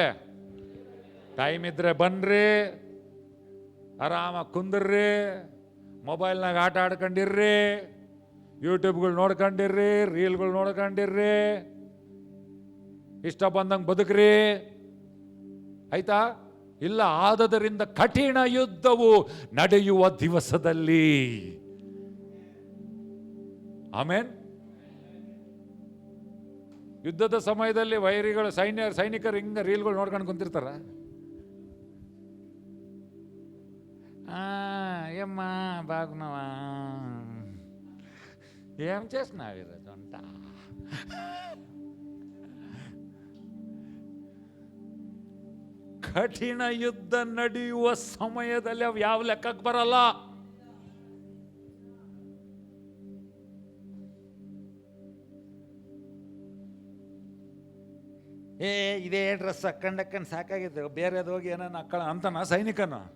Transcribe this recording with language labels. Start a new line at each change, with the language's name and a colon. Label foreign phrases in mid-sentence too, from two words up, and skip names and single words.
Kannada: ಟೈಮ್ ಇದ್ರೆ ಬನ್ರಿ, ಆರಾಮಾಗಿ ಕುಂದ್ರಿ, ಮೊಬೈಲ್ನಾಗ ಆಟ ಆಡ್ಕೊಂಡಿರ್ರಿ, ಯೂಟ್ಯೂಬ್ಗಳು ನೋಡ್ಕೊಂಡಿರ್ರಿ, ರೀಲ್ಗಳು ನೋಡ್ಕೊಂಡಿರ್ರಿ, ಇಷ್ಟ ಬಂದಂಗೆ ಬದುಕ್ರಿ, ಆಯ್ತಾ? ಇಲ್ಲ, ಆದದರಿಂದ ಕಠಿಣ ಯುದ್ಧವು ನಡೆಯುವ ದಿವಸದಲ್ಲಿ. ಆಮೇನ್. ಯುದ್ಧದ ಸಮಯದಲ್ಲಿ ವೈರಿಗಳು ಸೈನಿಕರು ಹಿಂಗ ರೀಲ್ಗಳು ನೋಡ್ಕೊಂಡು ಕುಂತಿರ್ತಾರ.
Telugu: ఏమ్మా బాగున్నావా, ఏం చేస్తున్నావు ఈరోజు వంట?
Kannada: ಕಠಿಣ ಯುದ್ಧ ನಡೆಯುವ ಸಮಯದಲ್ಲಿ ಅವು ಯಾವ ಲೆಕ್ಕಕ್ಕೆ ಬರಲ್ಲ. ಇದೇ ಡ್ರೆಸ್ ಹಾಕೊಂಡಕ್ಕಂಡು ಸಾಕಾಗಿತ್ತು, ಬೇರೆದು ಹೋಗಿ ಏನಾನ ಹಾಕೊಳ್ಳ ಅಂತನ ಸೈನಿಕನ.